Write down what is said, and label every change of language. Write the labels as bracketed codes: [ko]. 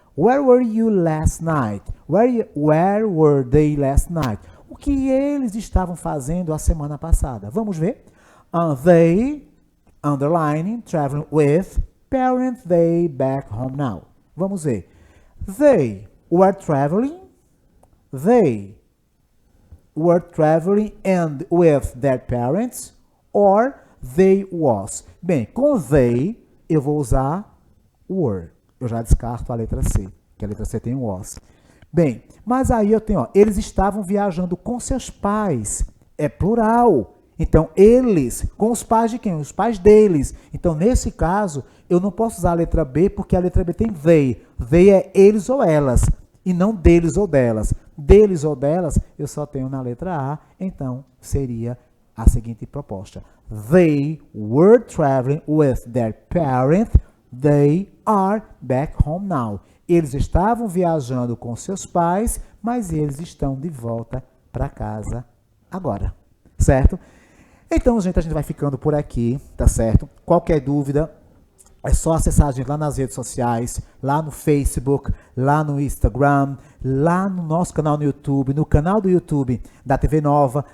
[en] Where were you last night? Where were they last night? [pt] O que eles estavam fazendo a semana passada? Vamos ver? [en] They, underlining, traveling with, parents, they back home now. [pt] Vamos ver. [en] They were traveling. They were traveling and with their parents. Or they was. [pt] Bem, com they, eu vou usar were. Eu já descarto a letra C, que a letra C tem um was. Bem, mas aí eu tenho, eles estavam viajando com seus pais. É plural. Então, eles, com os pais de quem? Os pais deles. Então, nesse caso, eu não posso usar a letra B, porque a letra B tem they. They é eles ou elas, e não deles ou delas. Deles ou delas, eu só tenho na letra A, então seria a seguinte proposta. [en] They were traveling with their parents. They are back home now. [pt] Eles estavam viajando com seus pais, mas eles estão de volta para casa agora, certo? Então, gente, a gente vai ficando por aqui, tá certo? Qualquer dúvida, é só acessar a gente lá nas redes sociais, lá no Facebook, lá no Instagram, lá no nosso canal no YouTube, no canal do YouTube da TV Nova.